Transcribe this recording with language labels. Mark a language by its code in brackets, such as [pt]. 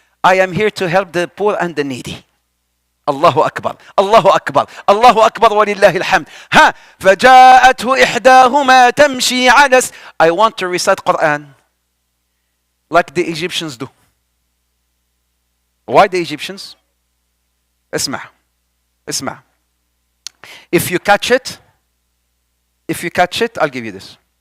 [en] I am here to help the poor and the needy. Allahu Akbar. Allahu Akbar. Allahu Akbar walillahi alhamd. Ha. [ar] فجاءته إحداهما تمشي على. [en] I want to recite Quran like the Egyptians do. Why the Egyptians? [ar] اسمع. اسمع. [en] If you catch it, I'll give you this.